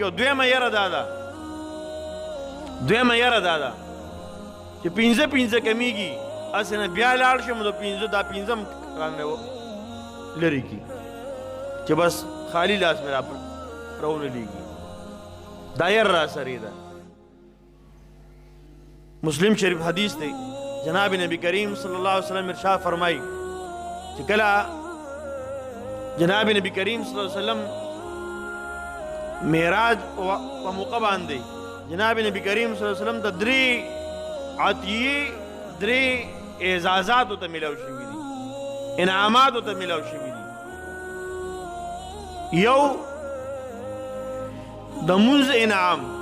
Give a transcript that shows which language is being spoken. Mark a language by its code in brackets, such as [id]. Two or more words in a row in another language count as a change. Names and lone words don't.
[ps] او دویمه یره دا ده چې 15 کمیږي هسې نه بیا لاړ شم د 15 دا 15 رانه لرې کي چې بس خالی لاس مې راونه لیږي. دا یر را سرې ده. مسلم شریف حدیث دی جناب نبی کریم [ar] صلی اللہ علیہ وسلم [ps] ارشاد فرمائی چې کله جناب نبی کریم [ar] صلی الله علیه وسلم [ps] معراج په موقع باندې جناب نبی کریم [ar] صلی الله علیه وسلم [ps] ته درې عطیې درې اعزازات ته ملاو شوي دي انعامات ته ملاو شوي دي یو د مونځ انعام